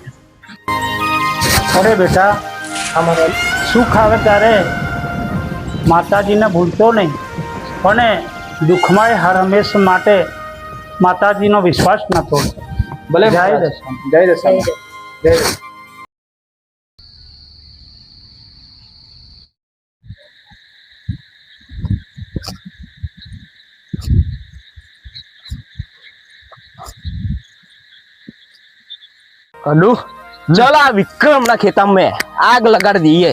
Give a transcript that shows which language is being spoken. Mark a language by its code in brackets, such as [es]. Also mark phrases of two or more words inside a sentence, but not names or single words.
[gu] અરે બેટા, અમારે સુખ આવે ત્યારે માતાજીને ભૂલતો નહીં, અને દુઃખમાં હર હંમેશ માટે માતાજીનો વિશ્વાસ ન તોડતો. ભલે જય મહારાજ. દશા. જય દશામાં. જય દશા. [hi] कलू, चल आ विक्रम ना खेता में आग लगा दिए.